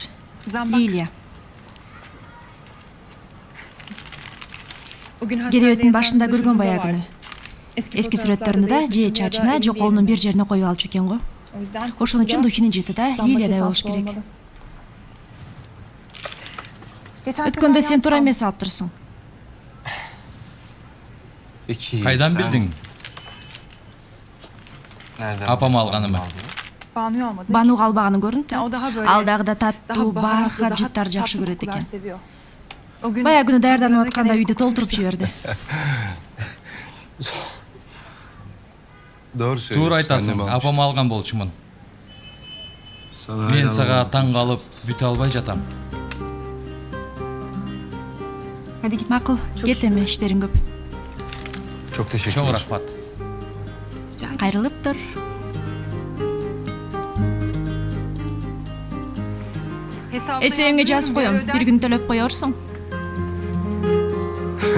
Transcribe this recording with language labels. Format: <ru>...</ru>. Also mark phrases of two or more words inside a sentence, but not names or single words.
<tr>Zambak.</tr> <ky>Лилия.</ky> <tr>Bugün</tr> <ky>Керебеттин</ky> <tr>hastanede</tr> <ky>башында</ky> <tr>yatan</tr> <ky>көргөн</ky> <tr>çocuğum da</tr> <ky>баягыны.</ky> <tr>vardı.</tr> <ky>Эски сүрөттөрүндө да же чачына, же колунун бир жерине коюп алчу экен го.</ky> <tr>O yüzden</tr> <ky>Ошон үчүн</ky> <tr>kokusu da</tr> <ky>Духинин жыты да</ky> <tr>zambak</tr> <ky>Лилиядай болуш</ky> <tr>esaslı</tr> <ky>керек.</ky> <tr>olmalı. Geçen</tr> <ky>Өткөндө</ky> <tr>sefer</tr> <ky>сен</ky> <tr>yanlış</tr> <ky>туура</ky> <tr>almışsın.</tr> <ky>эмес алып турсуң. Кайдан билдиң? Апама алганымы?</ky> <tr>Banu olmadı.</tr> <ky>Бануга албаганы көрүнүп</ky> <tr>Ya, o daha böyle.</tr> <ky>Ал дагы да</ky> <tr>Daha</tr> <ky>таттуу,</ky> <tr>baharatlı,</tr> <ky>бархат</ky> <tr>daha</tr> <ky>жыттарды жакшы</ky> <tr>tatlı</tr> <ky>көрөт</ky> <tr>kokular</tr> <ky>экен.</ky> <tr>seviyor. O gün</tr> <ky>Баягы күнү даярданып</ky> <tr>hazırlanırken</tr> <ky>атканда</ky> <tr>ev</tr> <ky>үйдү</ky> <tr>kokusu</tr> <ky>толтуруп</ky> <tr>çok</tr> <ky>жиберди.</ky> <tr>Doğru söylüyorsun.</tr> <ky>Туура айтасың,</ky> <tr>annem almış.</tr> <ky>апама алган болчумун.</ky> <tr>Sana</tr> <ky>Мен</ky> <tr>hayran</tr> <ky>сага</ky> <tr>oldum.</tr> <ky>таң калып, бүтө албай жатам.</ky> <tr>Hadi git.</tr> <ky>Макул, кет эми, иштериң көп.</ky> <tr>Çok teşekkür</tr> <ky>Чоң</ky> <tr>ederim.</tr> <ky>рахмат. Кайрылып тур.</ky> <tr>Hesabına</tr> <ky>Эсебиңе жазып</ky> <tr>yazdırıyorum,</tr> <ky>коем,</ky> <tr>bir</tr> <ky>бир</ky> <tr>ödersin.</tr> <ky>күн төлөп коерсуң.</ky>